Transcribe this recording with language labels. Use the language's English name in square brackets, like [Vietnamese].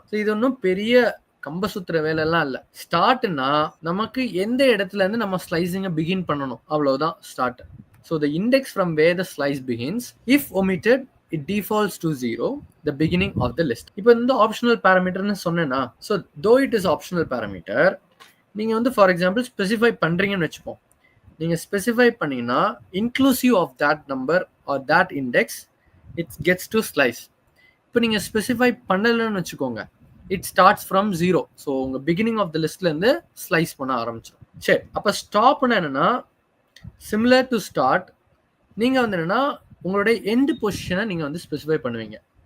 [Tamil] So இது ஒன்றும் பெரிய கம்ப சுத்துற வேலையெல்லாம் இல்லை. ஸ்டார்ட்னா நமக்கு எந்த இடத்துல இருந்து நம்ம ஸ்லைசிங்கை பிகின் பண்ணணும், அவ்வளவுதான் start. [English] So the index from where the slice begins, if omitted, it defaults to 0, the beginning of the list. [Tamil] இப்போ இந்த ஆப்ஷனல் பேராமீட்டர்னு சொன்னேன்னா, so [English] though it is optional parameter, [Tamil] நீங்கள் வந்து ஃபார் எக்ஸாம்பிள் ஸ்பெசிஃபை பண்ணுறீங்கன்னு வச்சுப்போம். நீங்கள் ஸ்பெசிஃபை பண்ணீங்கன்னா [English] Inclusive of that number or that index, it gets to slice. [Tamil] இப்போ நீங்கள் ஸ்பெசிஃபை பண்ணலைன்னு வச்சுக்கோங்க, [English] It starts from 0. [Tamil] ஸோ உங்கள் பிகினிங் ஆஃப் த லிஸ்ட்லேருந்து ஸ்லைஸ் பண்ண ஆரம்பிச்சிடும். சரி, அப்போ ஸ்டாப்னா என்னன்னா, சிமிலர் டு ஸ்டார்ட், நீங்கள் வந்து என்னன்னா உங்களுடைய எண்ட் பொசிஷனை நீங்கள் வந்து ஸ்பெசிஃபை பண்ணுவீங்க.